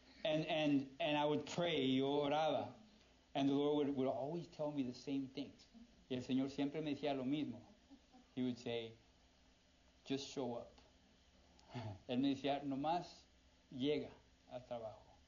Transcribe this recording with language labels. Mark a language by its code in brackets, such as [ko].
[en] And I would pray, yo oraba. And the Lord would always tell me the same things. [es] Y el Señor siempre me decía lo mismo. [en] He would say, just show up. [es] Él me decía, nomás llega al trabajo.